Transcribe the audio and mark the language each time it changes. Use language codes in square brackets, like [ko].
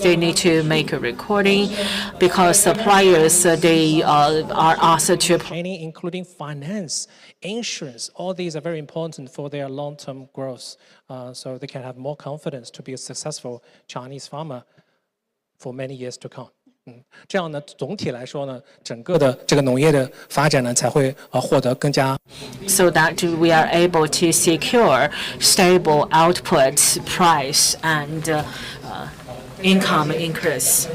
[en] They need to make a recording because suppliers they are asked to training, including finance, insurance. All these are very important for their long-term growth, so they can have more confidence to be a successful Chinese farmer for many years to come. [zh] 这样呢，总体来说呢，整个的这个农业的发展呢，才会获得更加。 [en] So that we are able to secure stable output, price, and income increase.